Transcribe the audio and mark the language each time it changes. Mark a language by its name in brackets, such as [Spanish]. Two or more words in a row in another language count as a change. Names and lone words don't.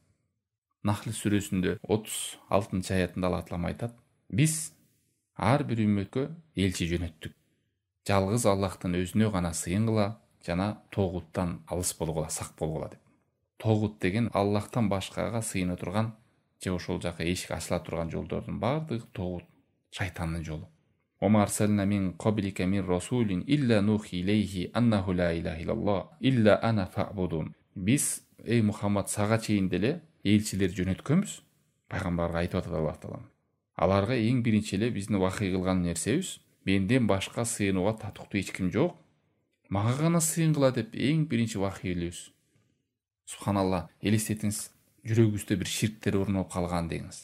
[Kyrgyz] Нахл сүрөсүндө 36 аятында Алла Таалам айтат: биз ар бир үммөткө элчи жөнөттүк. Жалгыз Аллахтын өзүнө гана сыйынгыла жана тогуттан алыс болгула, сак болгула деп. Тогут деген Аллахтан башкага сыйына турган же ошол жака эшик ачыла турган жолдордун баардыгы тогут, шайтандын жолу. [Arabic] وما أرسلنا من قبلك من رسول إلا نوحي إليه أنه لا إله إلا أنا فاعبدون. [Kyrgyz] Биз эй Мухаммад сага чейин деле элчилер жөнөткөнбүз. Пайгамбарга айтып атат Аллах Таалам. Аларга эң биринчи эле биздин вахый кылган нерсебиз, менден башка сыйынууга татыктуу эч ким жок. Мага гана сыйынгыла деп эң биринчи вахый элебиз. Субханалла, элестетиңиз, жүрөгүбүздө бир ширктер орноп калган деңиз.